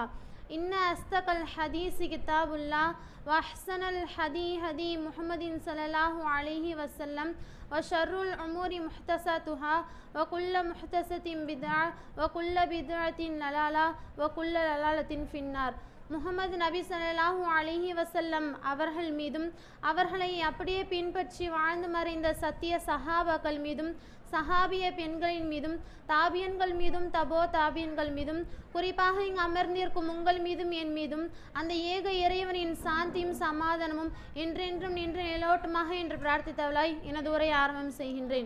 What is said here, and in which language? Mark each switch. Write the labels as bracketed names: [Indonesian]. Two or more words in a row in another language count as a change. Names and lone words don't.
[Arabic] إن أصدق الحديث كتاب الله وأحسن الهدي هدي محمد صلى الله عليه وسلم وشر الأمور محدثاتها وكل محدثة بدعة وكل بدعة ضلالة وكل ضلالة في النار. [Tamil] முஹம்மது நபி [Arabic] صلى الله عليه وسلم [Tamil] அவர்கள் மீதும் அவர்களை அப்படியே பின்பற்றி வாழ்ந்து மறைந்த சத்திய சஹாபாக்கள் மீதும் சஹாபிய பெண்களின் மீதும் தாபியன்கள் மீதும் தபோ தாபியன்கள் மீதும் குறிப்பாக இங்கு அமர்ந்திருக்கும் உங்கள் மீதும் என் மீதும் அந்த ஏக இறைவனின் சாந்தியும் சமாதானமும் என்றென்றும் நின்று நிலோட்டமாக என்று பிரார்த்தித்தவளாய் எனது உரை ஆரம்பம் செய்கின்றேன்.